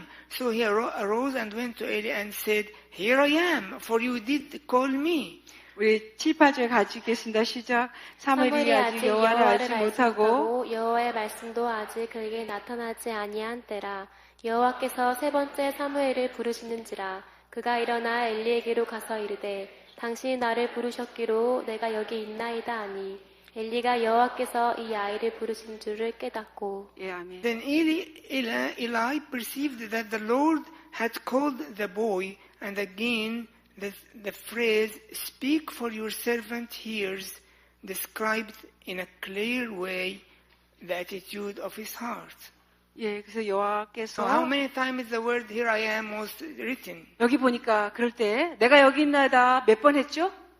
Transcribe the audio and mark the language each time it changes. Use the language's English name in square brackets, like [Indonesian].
[English] So he arose and went to Eli and said, Here I am, for you did call me. [Korean] 우리 7, 8절 같이 읽겠습니다. 시작. 사무엘이 아직 여호와를 알지 못하고 여호와의 말씀도 아직 그에게 나타나지 아니한 때라. 여호와께서 세 번째 사무엘을 부르시는지라. 그가 일어나 엘리에게로 가서 이르되 당신이 나를 부르셨기로 내가 여기 있나이다 하니 엘리가 여호와께서 이 아이를 부르신 줄을 깨닫고. 예, 아멘. [English] Then Eli perceived that the Lord had called the boy, and again the phrase, speak for your servant hears, described in a clear way the attitude of his heart. [Korean] 예, 그래서 [English] So [Korean] 여호와께서 [English] how many times the word here I am was written? [Korean] 여기 보니까 그럴 때 내가 여기 있나이다 몇 번 했죠?